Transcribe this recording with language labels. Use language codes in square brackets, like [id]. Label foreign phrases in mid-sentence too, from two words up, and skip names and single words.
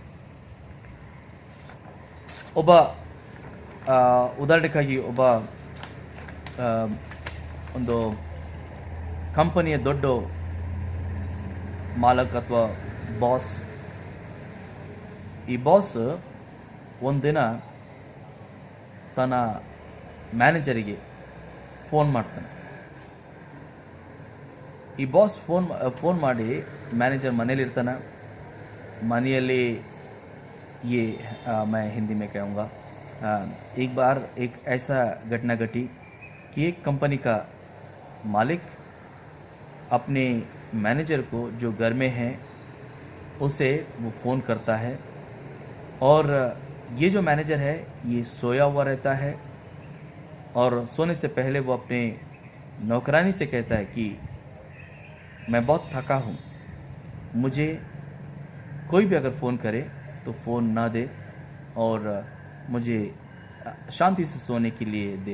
[kn] ಒಬ್ಬ ಉದಾಹರಣೆಗಾಗಿ ಒಬ್ಬ ಒಂದು ಕಂಪನಿಯ ದೊಡ್ಡ ಮಾಲಕ್ ಅಥವಾ ಬಾಸ್, ಈ ಬಾಸ್ ಒಂದಿನ ತನ್ನ ಮ್ಯಾನೇಜರಿಗೆ ಫೋನ್ ಮಾಡ್ತಾನೆ. ಈ ಬಾಸ್ ಫೋನ್ ಮಾಡಿ, ಮ್ಯಾನೇಜರ್ ಮನೇಲಿರ್ತಾನಾ, ಮನೆಯಲ್ಲಿ [hi] ये मैं हिंदी में कहूँगा, एक बार एक ऐसा घटना घटी कि एक कंपनी का मालिक अपने मैनेजर को जो घर में है उसे वो फ़ोन करता है, और ये जो मैनेजर है ये सोया हुआ रहता है, और सोने से पहले वो अपने नौकरानी से कहता है कि मैं बहुत थका हूँ, मुझे कोई भी अगर फ़ोन करे तो फ़ोन ना दे और मुझे शांति से सोने के लिए दे।